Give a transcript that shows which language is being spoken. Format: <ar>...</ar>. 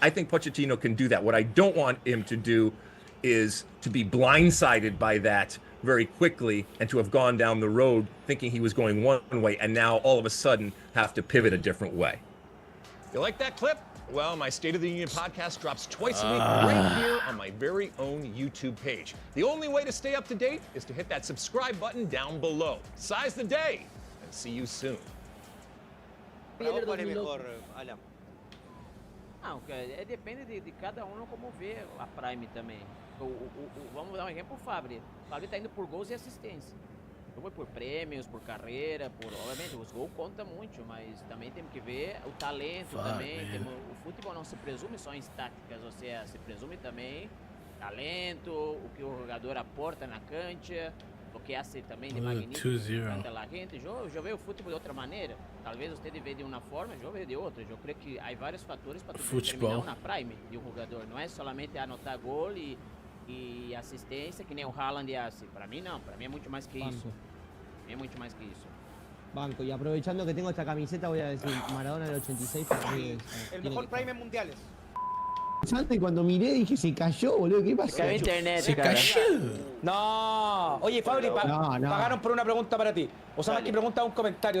<en>I think Pochettino can do that. What I don't want him to do is to be blindsided by that very quickly and to have gone down the road thinking he was going one way and now all of a sudden have to pivot a different way. You like that clip? Well, my State of the Union podcast drops twice a week right here on my very own YouTube page. The only way to stay up to date is to hit that subscribe button down below. Size the day, and see you soon.</en> <es>Para vos, ¿cuál es mejor, Alan?</es> <pt>Não, depende de cada um como vê a Prime também. Vamos dar um exemplo, o Fabri. O Fabri tá indo por gols e assistência. Eu vou por prêmios, por carreira, obviamente, os gols contam muito, mas também temos que ver o talento também. O futebol não se presume só em táticas, ou seja, se presume também talento, o que o jogador aporta na cancha, o que hace também de magnífico ante a gente. Eu vejo o futebol de outra maneira. Talvez você vê de uma forma, eu vejo de outra. Eu creio que há vários fatores para determinar na prime de um jogador. Não é somente anotar gol e assistência, que nem o Haaland hace.</pt> <es>Para mí</es> <pt>não, para mí é muito mais que isso.</pt> <es>Es mucho más que eso. Banco, y aprovechando que tengo esta camiseta, voy a decir Maradona del 86 porque el mejor prime en mundiales. Y cuando miré dije, se cayó, boludo, ¿qué pasó? Se cayó internet, se</es> <pt>cara.</pt> <es>cayó. No. Oye, Fabri, pagaron por una pregunta para ti. O sea, que pregunta un comentario.</es>